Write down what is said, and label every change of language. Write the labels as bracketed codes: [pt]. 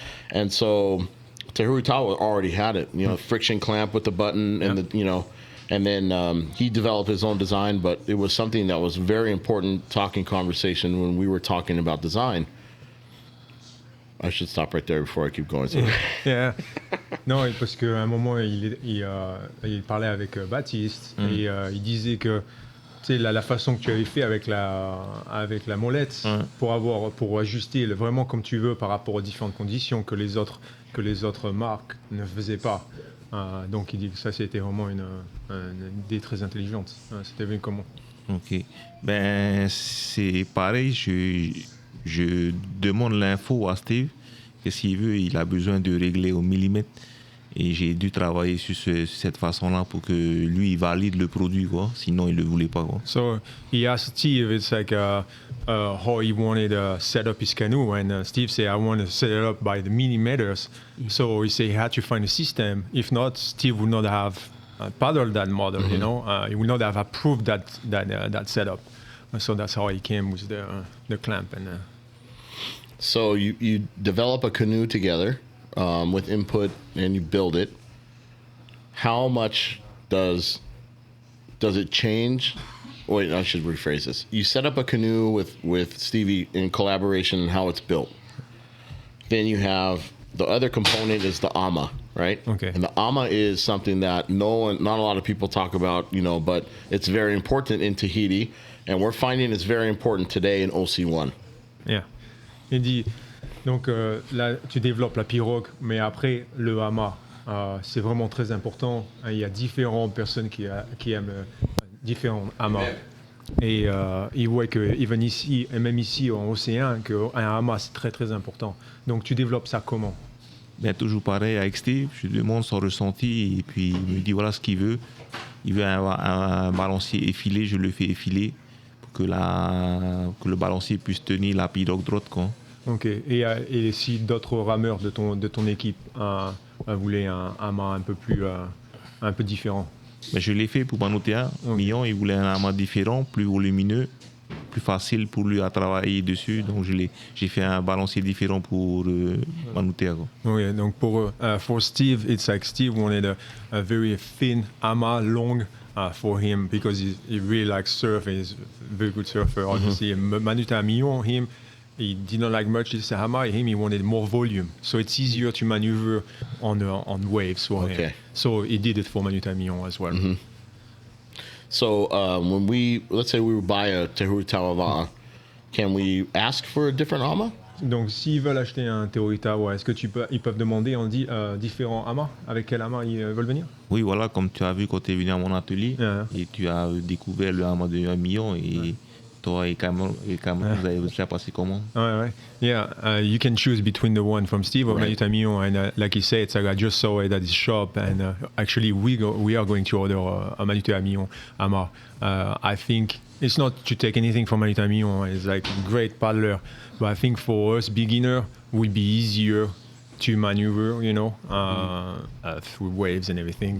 [en] And so Tehuritaua already had it, you know, friction clamp with the button and the, you know, and then he developed his own design, but it was something that was very important talking conversation when we were talking about design. I should stop right there before I keep going. So. Yeah. [fr] Non, parce qu'à un moment, il parlait avec Baptiste et il disait que tu sais, la façon que tu avais fait avec la molette pour ajuster vraiment comme tu veux par rapport aux différentes conditions que les autres marques ne faisaient pas. Donc il dit que ça c'était vraiment une idée très intelligente. C'était venu comment? Ok. Ben, c'est pareil, je demande l'info à Steve, que s'il veut, il a besoin de régler au millimètre. Et j'ai dû travailler sur cette façon-là pour que lui, il valide le produit, quoi. Sinon, il ne le voulait pas, quoi. [en] So he asked Steve, it's like how he wanted to set up his canoe, and Steve said, I want to set it up by the millimeters. So he said he had to find a system. If not, Steve would not have paddled that model, you know. He would not have approved that setup. So that's how he came with the clamp. And So you develop a canoe together with input, and you build it. How much does it change? Wait, I should rephrase this. You set up a canoe with Stevie in collaboration and how it's built. Then you have the other component is the ama, right? Okay. And the ama is something that not a lot of people talk about, you know, but it's very important in Tahiti, and we're finding it's very important today in OC1. Yeah. [fr] Il dit, donc là, tu développes la pirogue, mais après, le hama, c'est vraiment très important. Il y a différentes personnes qui aiment différents hamas. Et il voit que even ici, et même ici en océan, qu'un hama, c'est très très important. Donc tu développes ça comment? Ben, toujours pareil avec Steve, je lui demande son ressenti et puis il me dit voilà ce qu'il veut. Il veut un balancier effilé, je le fais effiler pour que le balancier puisse tenir la pirogue droite, quoi. Ok. Et si d'autres rameurs de ton équipe voulaient un amas un peu différent? Ben, je l'ai fait pour Manutea Millon, il voulait un amas différent, plus volumineux, plus facile pour lui à travailler dessus. Donc j'ai fait un balancier différent pour Manutea. Oui, donc pour Steve, [en] it's like Steve wanted a very thin ama, long for him because he really likes surf and he's a very good surfer, obviously. Manutea Millon, he didn't like much this ama. He wanted more volume, so it's easier to maneuver on waves for him. So he did it for Manutea Millon as well. Mm-hmm. So when let's say we buy a Tehuritaua Va'a, can we ask for a different ama? [fr] Donc s'ils veulent acheter un Tehuritaua, est-ce que ils peuvent demander différents amas? Avec quel ama ils veulent venir? Oui, voilà, comme tu as vu quand tu es venu à mon atelier et tu as découvert le ama de 1 million et toi et Cameron, vous avez déjà passé comment? Ouais. [en] Yeah, you can choose between the one from Steve or Manutea Millon, and like he said, it's like I just saw it at his shop, and actually we are going to order a Manutea Millon ama. I think it's not to take anything from Manutea Millon. It's like a great paddler, but I think for us beginner, would be easier to maneuver, you know, through waves and everything.